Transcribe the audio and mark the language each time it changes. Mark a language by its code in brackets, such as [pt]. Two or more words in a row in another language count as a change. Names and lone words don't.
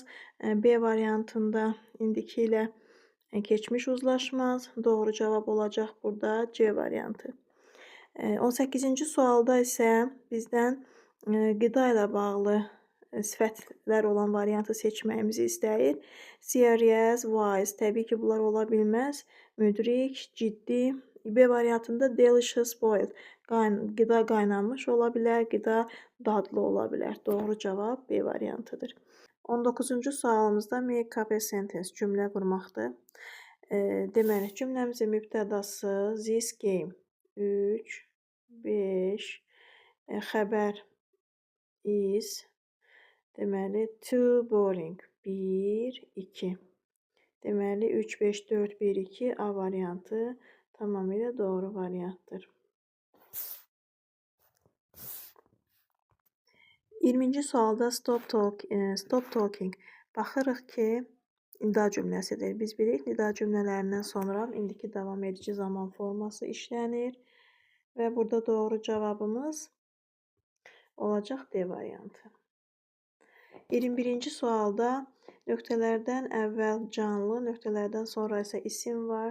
[az] B variantında indiki ilə keçmiş uzlaşmaz. Doğru cavab olacaq burada C variantı. 18-ci sualda isə bizdən qida ilə bağlı sifətlər olan variantı seçməyimizi istəyir. [en] Serious, wise. [az] Təbii ki, bunlar ola bilməz. Müdrik, ciddi. B variantında [en] delicious, boiled. [az] Qida qaynanmış ola bilər, qida dadlı ola bilər. Doğru cavab B variantıdır. 19-cu sualımızda [en] make up a sentence [az] cümlə qurmaqdır. Deməli, cümləmizin mübtədası [en] this game [az] 3, 5, xəbər is, deməli, [en] too boring [az] 1, 2. Deməli, 3, 5, 4, 1, 2 A variantı tamamilə doğru variantdır. 20-ci sualda [en] stop talking. [az] Baxırıq ki, nida cümləsidir. Biz bilirik, nida cümlələrindən sonra indiki davam edici zaman forması işlənir və burada doğru cavabımız olacaq D variantı. 21-ci sualda nöqtələrdən əvvəl canlı, nöqtələrdən sonra isə isim var.